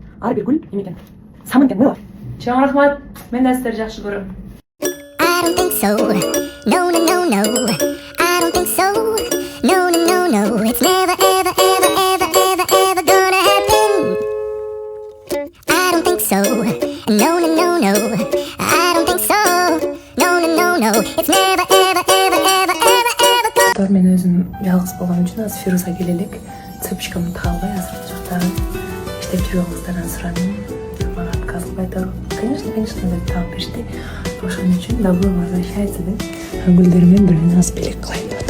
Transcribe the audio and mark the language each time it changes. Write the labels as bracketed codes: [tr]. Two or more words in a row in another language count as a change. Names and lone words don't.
[ky] Ар бир гүл эме экен. Самын экен, мыла. Чоң рахмат. Мен да сиздерди жакшы көрөм. [en] I don't think so. No, no, no, no. I don't think so. No, no, no, no. It's never, ever, ever, ever, ever, ever gonna happen. I don't think so. No, no, no, no. I don't think so. No, no, no, no. It's never, ever, ever, ever, ever, ever gonna. [ky] Мен өзүм жалгыз болгон үчүн азыр Фируза келелик. Цепочкамды таап албай азыр жактагы иштеп жүргөнүңүздардан сурадым. Мага отказ кылбай Конечно, деп таап беришти. Ошон үчүн [ru] добро возвращается [ky] деп гүлдөрү менен бир аз белек кылайын.